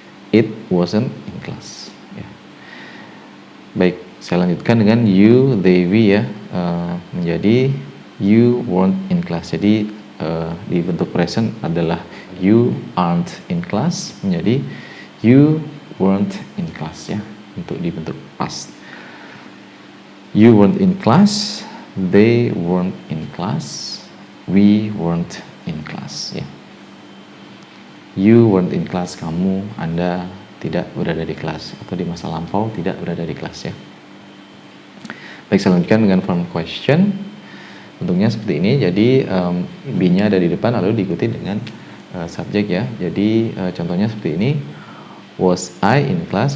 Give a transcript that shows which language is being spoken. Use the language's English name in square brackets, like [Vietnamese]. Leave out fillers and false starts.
[English] It wasn't in class. Ya. Baik, saya lanjutkan dengan you, they, we ya, menjadi you weren't in class. [Indonesian] Jadi di bentuk present adalah you aren't in class, menjadi you weren't in class ya, untuk di bentuk past. [English] You weren't in class, they weren't in class, we weren't in class ya. [Indonesian] You weren't in class, kamu, Anda tidak berada di kelas, atau di masa lampau tidak berada di kelas ya. Baik, saya lanjutkan dengan form question. Bentuknya seperti ini, jadi be-nya ada di depan lalu diikuti dengan subjek ya. Jadi contohnya seperti ini, was I in class.